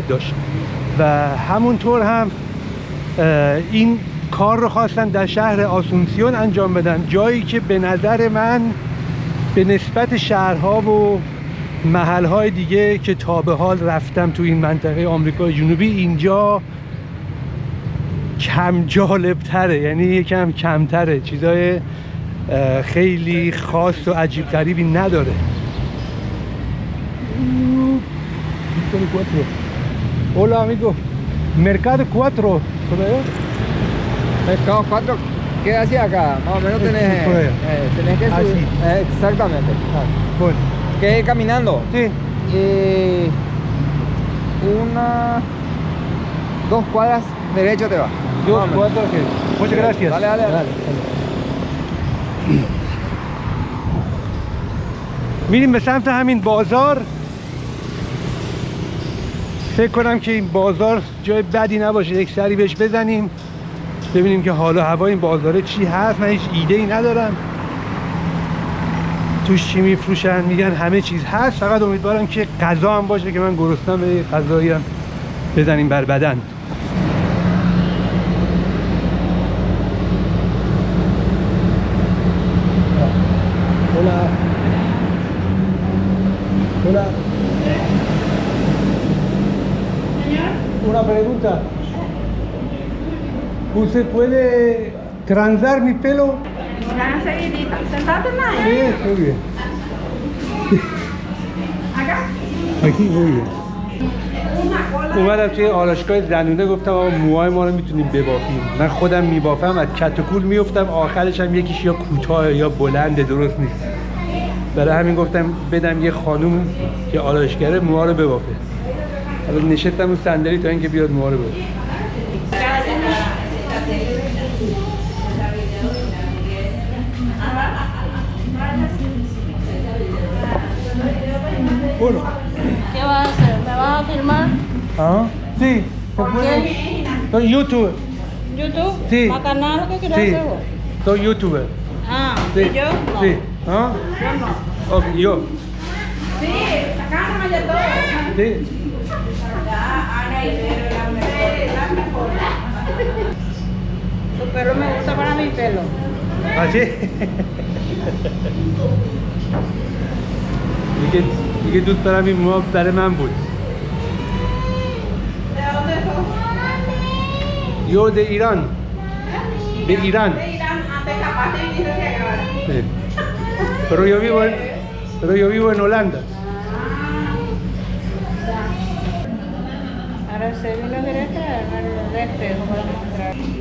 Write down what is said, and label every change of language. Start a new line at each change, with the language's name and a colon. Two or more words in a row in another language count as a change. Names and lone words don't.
Persian: داشت و همونطور هم این کار رو خواستم در شهر آسونسیون انجام بدم، جایی که به نظر من به نسبت شهرها و محلهای دیگه که تا به حال رفتم تو این منطقه آمریکای جنوبی اینجا کم جالب تره، یعنی یکم کمتره، چیزای خیلی خاص و عجیب غریبی نداره.
Spanish: Hola amigo, Mercado 4, Mercado 4, ¿qué hacía acá? Más o menos tenés que subir. Exactamente. Bueno. ¿Qué caminando? Sí. 2 cuadras derecho te va. 2 cuadras, ok. Muchas gracias. Dale.
Persian: میریم به سمت همین بازار. فکر کنم که این بازار جای بدی نباشه، یک سری بهش بزنیم ببینیم که حالا هوای این بازاره چی هست. من هیچ ایده ای ندارم توش چی میفروشن، میگن همه چیز هست، فقط امیدوارم که غذا هم باشه که من گرسنه‌ام، به غذایی هم بزنیم بر بدن.
Spanish: Hola. Una pregunta. ¿Usted puede transar mi pelo? Una seguidita. Sentate más. Sí, muy bien. Acá. Aquí, muy bien.
Persian: اومدم توی آرایشگاه زنونه، گفتم آقا موهای ما رو میتونیم ببافیم. من خودم میبافم، از کت و کول میافتم، آخرش هم یکیش یا کوتاه یا بلنده، درست نیست. برای همین گفتم بدم یه خانوم که آرایشگره موها رو ببافه. حالا نشستم اون صندلی تا اینکه بیاد موها رو ببافه.
Spanish: Bueno. ¿Qué vas a hacer? ¿Me vas a filmar? Ah, sí. ¿Por qué? Soy youtuber. ¿YouTube? Sí. ¿Más canal o qué quieres Sí. hacer vos? Soy youtuber. Ah, Sí. ¿y yo? No. Sí. ¿Ah? Yo no. Ok, yo. Sí, sacándome ya todo. Sí. Tu pelo me gusta para mi pelo. ¿Ah, sí?
Persian: دیگه دوست دارم این موها برای من بود.
Spanish: Yo de Irán. De Irán. Sí. Pero yo vivo en Holanda. Ahora se ve la derecha, el espejo para mostrar.